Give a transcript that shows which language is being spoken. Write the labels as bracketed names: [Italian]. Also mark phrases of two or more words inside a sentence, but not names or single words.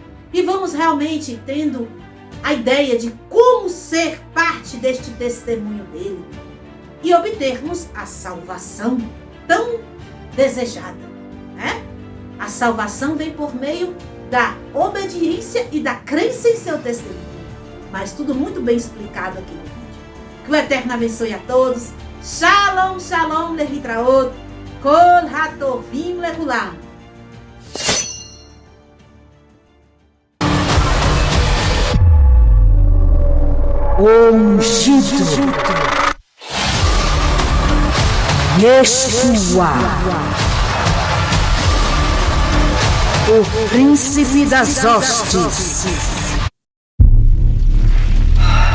[Portuguese] E vamos realmente tendo a ideia de como ser parte deste testemunho dele e obtermos a salvação tão desejada. A salvação vem por meio da obediência e da crença em seu testemunho. Mas tudo muito bem explicado aqui no vídeo. Que o Eterno abençoe a todos. [Hebrew] שלום שלום להתראות כל הטובים לכולם. [Portuguese] O ungido Yeshua, o príncipe das hostes.